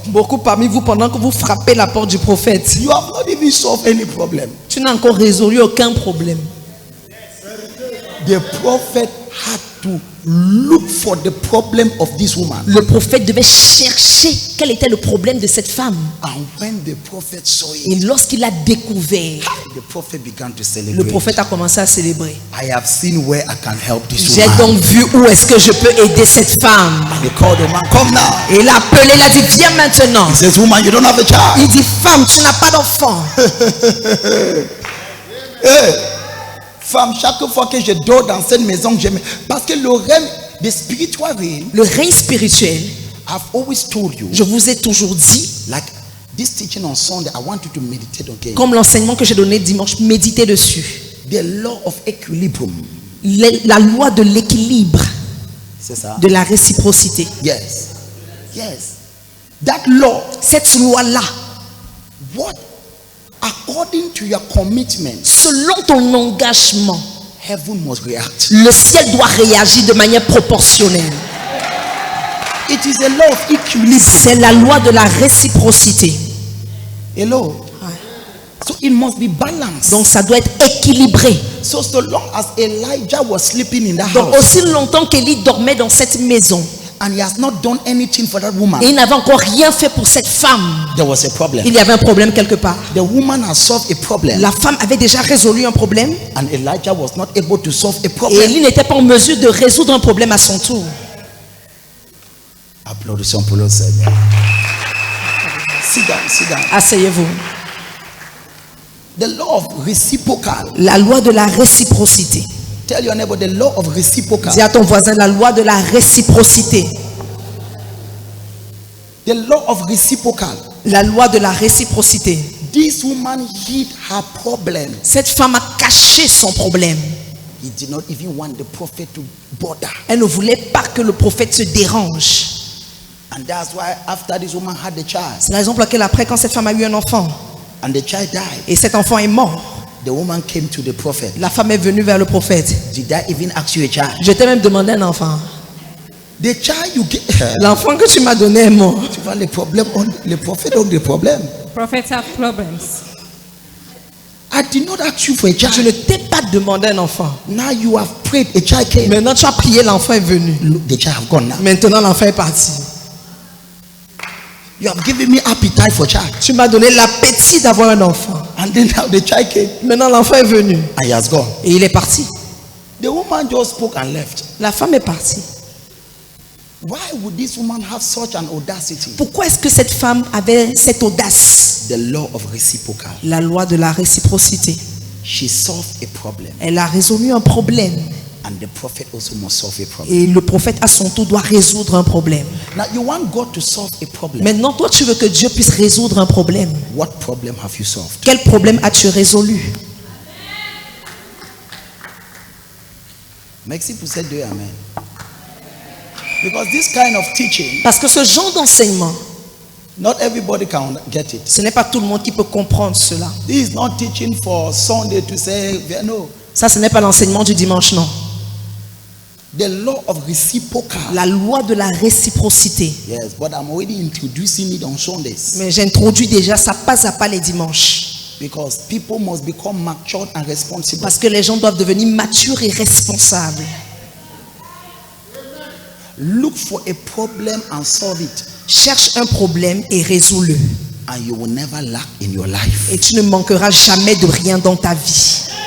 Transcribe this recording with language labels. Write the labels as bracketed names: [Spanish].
[French] Beaucoup parmi vous, pendant que vous frappez la porte du prophète, [English] you have not even solved any problem. [French] tu n'as encore résolu aucun problème. [English] The prophet had to look for the problem of this woman. [French] Le prophète devait chercher quel était le problème de cette femme. [English] And when the prophet saw [French] Et [English] it, [French] lorsqu'il a découvert, [English] the prophet began to [French] le [English] celebrate. [French] prophète a commencé à célébrer. [English] I have seen where I can help this [French] J'ai [English] woman. [French] donc vu où est-ce que je peux aider cette femme. [English] They called the man, come now. [French] Et il a appelé, il a dit, viens maintenant. [English] He says, woman, you don't have a child. [French] Il dit, femme, tu n'as pas d'enfant. Hey, femme, chaque fois que je dors dans cette maison, parce que le règne, [English] the spiritual reign, [French] Le règne spirituel, [English] I've always told you, [French] je vous ai toujours dit, [English] like this teaching on Sunday, I want you to meditate on it. [French] comme l'enseignement que j'ai donné dimanche, méditez dessus. [English] The law of equilibrium. [French] La loi de l'équilibre, C'est ça? de la réciprocité. [English] Yes. Yes. That law, [French] Cette loi-là, [English] what? According to your commitment, [French] selon ton engagement, [English] heaven must react. [French] le ciel doit réagir de manière proportionnelle. [English] It is a law of equilibrium. [French] C'est la loi de la réciprocité. [English] Hello. So it must be balanced. [French] Donc ça doit être équilibré. [English] So long as Elijah was sleeping in that [French] Donc [English] house [French] aussi longtemps qu'Élie dormait dans cette maison [English] and he has not done anything for that woman, [French] et il n'avait encore rien fait pour cette femme, [English] there was a problem. [French] il y avait un problème quelque part. [English] The woman has solved a problem [French] La femme avait déjà résolu un problème [English] and Elijah was not able to solve a [French] et [English] problem. [French] Élie n'était pas en mesure de résoudre un problème à son tour. Applaudissons pour le Seigneur. [English] Sit down, sit down. [French] Asseyez-vous. [English] The law of reciprocal. [French] La loi de la réciprocité. [English] Tell your neighbor the law of reciprocal. [French] Dis à ton voisin la loi de la réciprocité. [English] The law of reciprocal. [French] La loi de la réciprocité. [English] This woman hid her problem. [French] Cette femme a caché son problème. [English] He did not even want the prophet to bother. [French] Elle ne voulait pas que le prophète se dérange. [English] And that's why after this woman had the child [French] C'est la raison pour laquelle après, quand cette femme a eu un enfant [English] and the child died, [French] et cet enfant est mort, [English] the woman came to the prophet. [French] la femme est venue vers le prophète. [English] Did I even ask you a child? [French] Je t'ai même demandé un enfant. [English] The child you get. [French] L'enfant que tu m'as donné est mort. Tu vois les problèmes, les prophètes ont des problèmes. [English] Prophets have problems. I did not ask you for a [French] Je [English] child. [French] ne t'ai pas demandé un enfant. [English] Now you have prayed, a child came. [French] Maintenant tu as prié, l'enfant est venu. [English] Look, the child have gone now. [French] Maintenant l'enfant est parti. [English] You have given me appetite for child. [French] Tu m'as donné l'appétit d'avoir un enfant. [English] And then now the child came [French] Maintenant l'enfant est venu [English] and he has gone. [French] et il est parti. [English] The woman just spoke and left. [French] La femme est partie. [English] Why would this woman have such an audacity? [French] Pourquoi est-ce que cette femme avait cette audace? [English] The law of reciprocal. [French] La loi de la réciprocité. [English] She solved a problem. [French] Elle a résolu un problème. [English] And the prophet also must solve a problem. [French] Et le prophète à son tour doit résoudre un problème. [English] Now you want God to solve a problem. [French] Maintenant, toi, tu veux que Dieu puisse résoudre un problème. [English] What problem have you solved? [French] Quel problème as-tu résolu? Merci pour ces deux amen. [English] Because this kind of teaching, [French] Parce que ce genre d'enseignement, [English] not everybody can get it. [French] ce n'est pas tout le monde qui peut comprendre cela. [English] This is not teaching for Sunday to say, no. [French] Ça, ce n'est pas l'enseignement du dimanche, non. [English] The law of reciprocal. [French] La loi de la réciprocité. [English] Yes, but I'm already introducing it on Sundays. [French] Mais j'introduis déjà ça pas à pas les dimanches. [English] Because people must become matured and responsible. [French] Parce que les gens doivent devenir matures et responsables. [English] Look for a problem and solve it. [French] Cherche un problème et résous-le. [English] and you will never lack in your life. [French] Et tu ne manqueras jamais de rien dans ta vie.